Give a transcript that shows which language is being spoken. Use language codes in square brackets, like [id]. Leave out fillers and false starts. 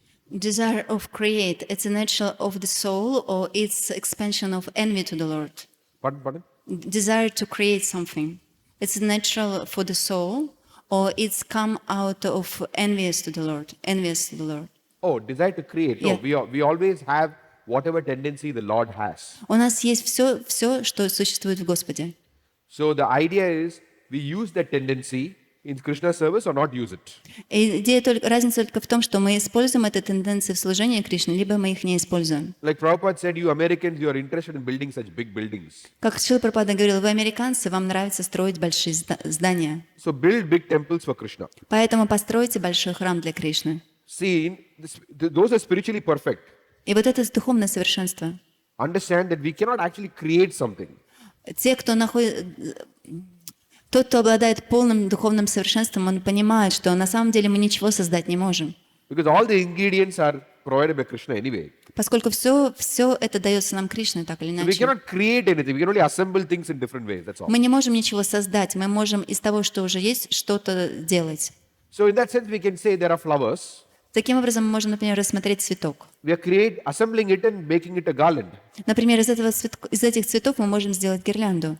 [en] Desire of create, it's a nature of the soul or it's expansion of envy to the Lord? Pardon? Desire to create something, it's natural for the soul or it's come out of envious to the Lord? Oh, desire to create. No, Yeah. we always have whatever tendency the Lord has. [ru] У нас есть все, что существует в Господе. [en] So the idea is we use that tendency in Krishna service or not use it. [ru] И разница только в том, что мы используем эти тенденции в служении Кришне, либо мы их не используем. [en] Like Prabhupada said, you Americans, you are interested in building such big buildings. [ru] Как Шрила Прабхупада говорил, вы американцы, вам нравится строить большие здания. [en] So build big temples for Krishna. [ru] Поэтому постройте большой храм для Кришны. [en] See, those are spiritually perfect. [ru] И вот это духовное совершенство. [en] Understand that we cannot actually create something. [ru] Те, Тот, кто обладает полным духовным совершенством, он понимает, что на самом деле мы ничего создать не можем. [en] Because all the ingredients are provided by Krishna anyway. [ru] Поскольку все это дается нам Кришной, так или [en] So we [ru] иначе. [en] cannot create anything. We can only assemble things in different ways. That's all. [ru] Мы не можем ничего создать, мы можем из того, что уже есть, что-то делать. [en] So in that sense, we can say there are flowers. [ru] Таким образом, мы можем, например, рассмотреть цветок. [en] We are assembling it and making it a garland. [ru] Например, из этих цветов мы можем сделать гирлянду.